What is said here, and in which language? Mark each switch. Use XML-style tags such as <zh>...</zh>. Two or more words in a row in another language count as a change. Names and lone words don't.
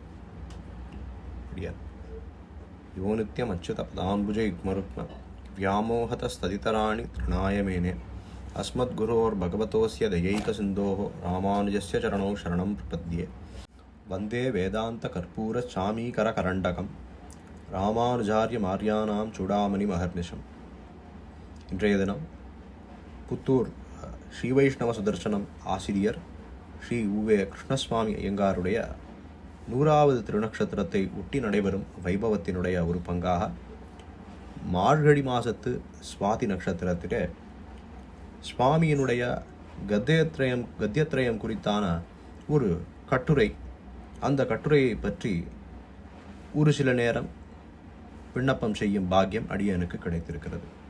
<sa>यो नित्यमच्युतपदाम्बुजयुग्मरुक्म व्यामोहतस्तदितराणि तृणाय मेने अस्मद्गुरोर्भगवतोऽस्य दयैकसिन्धोः रामानुजस्य चरणौ शरणं प्रपद्ये वन्दे वेदान्तकर्पूरचामीकरकरण्डकं रामानुजार्यमार्याणां चूडामणिं अहर्निशम्.</sa> <ta>இன்றைய தினம் புத்தூர் ஸ்ரீ வைஷ்ணவ சுதர்சனம் ஆசிரியர் ஸ்ரீ உவே கிருஷ்ணசுவாமி ஐயங்காருடைய 100வது திருநக்ஷத்திரத்தை ஒட்டி நடைபெறும் வைபவத்தினுடைய ஒரு பங்காக மார்கழி மாதத்து சுவாதி நட்சத்திரத்திலே சுவாமியினுடைய கத்தியத்ரயம் குறித்தான ஒரு கட்டுரை, அந்த கட்டுரையை பற்றி ஒரு சில நேரம் விண்ணப்பம் செய்யும் பாக்கியம் அடியனுக்கு கிடைத்திருக்கிறது.</ta>